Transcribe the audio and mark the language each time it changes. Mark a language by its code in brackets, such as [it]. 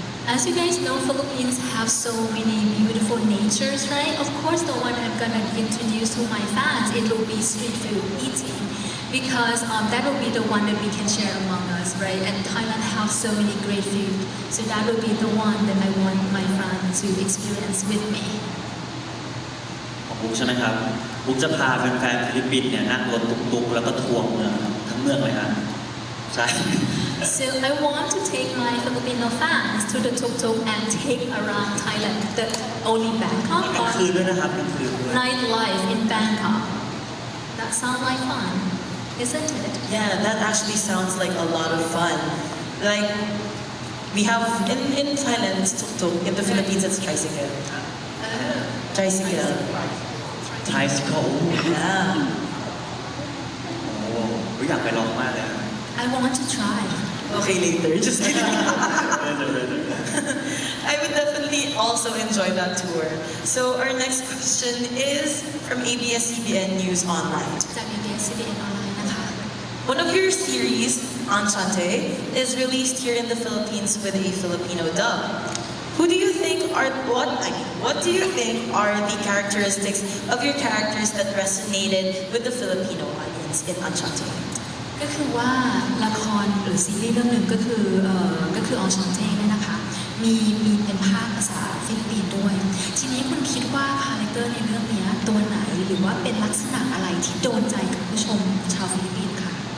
[en] As you guys know, Philippines have so many beautiful natures, right? Of course, the one I'm gonna introduce to my fans, it will be street food eating, because that will be the one that we can share among us, right? And Thailand have so many great food, so that will be the one that I want my fans to experience with me. [th] ของบุ๊กใช่ไหมครับบุ๊กจะพาแฟนๆฟิลิปปินส์เนี่ยนั่งรถตุ๊กๆแล้วก็ทัวร์เมืองทั้งเมืองเลยฮะใช่ [en] So I want to take my Filipino fans to the tuk-tuk and take around Thailand, the only Bangkok [th] กลาง [en] or [th] คืนด้วยนะครับกลางคืนด้วย [en] nightlife in Bangkok. That sounds like fun, isn't it? Yeah, that actually sounds like a lot of fun. Like, we have in Thailand, it's tuk-tuk. In the Philippines, it's tricycle. Tricycle. [th] ไทยสโคป [en] Yeah. [th] โอ้โหอยากไปลองมากเลยครับ [en] I want to try. Okay, later. Just kidding. I would definitely also enjoy that tour. So our next question is from ABS-CBN News Online. [th] จาก ABS-CBN ออนไลน์นะคะ [en] One of your series, Enchante, is released here in the Philippines with a Filipino dub. Who do you think are what do you think are the characteristics of your characters that resonated with the Filipino audience in Enchante? [th] ก็คือว่าละครหรือซีรีส์เรื่องหนึ่งก็คือออนชอนเจ้เนี่ยนะคะมีเป็นภาคภาษาฟิลิปปินส์ด้วย ทีนี้คุณคิดว่าคาแรคเตอร์ในเรื่องนี้ตัวไหนหรือว่าเป็นลักษณะอะไรที่โดนใจกับผู้ชมชาวฟิลิปปินส์ค่ะ